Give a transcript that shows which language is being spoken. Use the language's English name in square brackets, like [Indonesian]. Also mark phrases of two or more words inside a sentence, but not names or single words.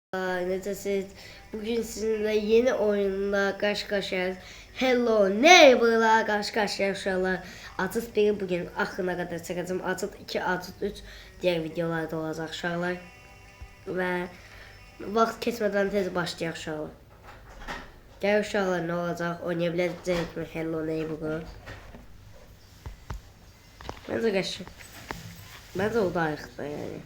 [Azerbaijani] Necəsiz? [Turkish] Bugün sizinle yeni oyunla karşı-karşıyayız. Hello Neighbor'la karşı-karşıyayız uşaqlar. [Azerbaijani] Atıt 1'i bugün axırına qədər çəkəcəm. Atıt 2, Atıt 3 [Turkish] diğer videolarda [Azerbaijani] olacaq uşaqlar. Və vaxt keçmədən tez başlayaq uşaqlar. Gəl uşaqlar, nə olacaq? Oynaya biləcəkmi Hello Neighbor'ı? Məncə qəşəng. Məncə o da ayıqdır yəni.